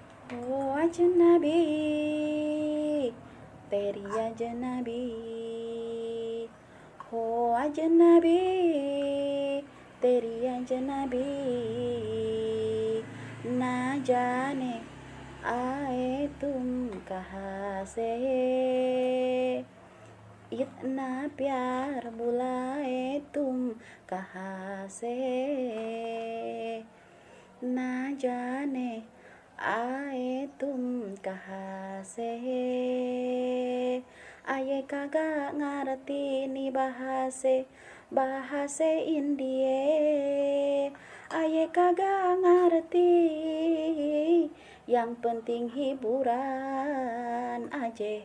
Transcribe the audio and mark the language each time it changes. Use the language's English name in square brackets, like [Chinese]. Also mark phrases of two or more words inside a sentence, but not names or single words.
[Hindi] ओह अजनबी, तेरी अजनबी हो अजनबी, तेरी अजनबी, ना जाने आए तुम कहाँ से, इतना प्यार बुलाए तुम कहाँ से, ना जाने आए तुम कहाँ से. [Indonesian] Aye kagak ngerti nih bahasa India. Aye kagak ngerti, yang penting hiburan aja.